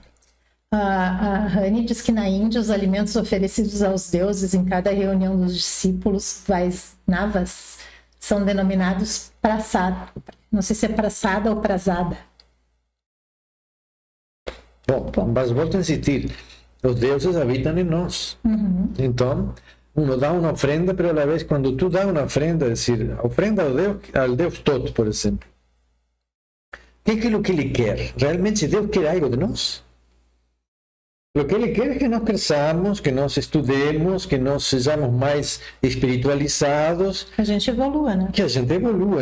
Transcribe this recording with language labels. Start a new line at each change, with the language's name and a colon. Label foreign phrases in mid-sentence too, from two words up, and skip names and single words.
Portuguese: A Rani diz que na Índia os alimentos oferecidos aos deuses em cada reunião dos discípulos Vaisnavas são denominados prasada. Não sei se é prasada ou prasada. Bom, mas volto a insistir, os deuses habitam em nós.
Spanish: Então, uno
Portuguese: dá uma
Spanish: ofrenda, pero a la vez,
Portuguese: quando tu dá uma ofrenda, é decir, ofrenda ao Deus todo, por exemplo, o que é o que ele quer? Realmente Deus quer algo de nós? O que ele quer é que nós cresçamos, que nós estudemos, que nós sejamos mais espiritualizados, Que a gente evolua, né? que a gente evolua.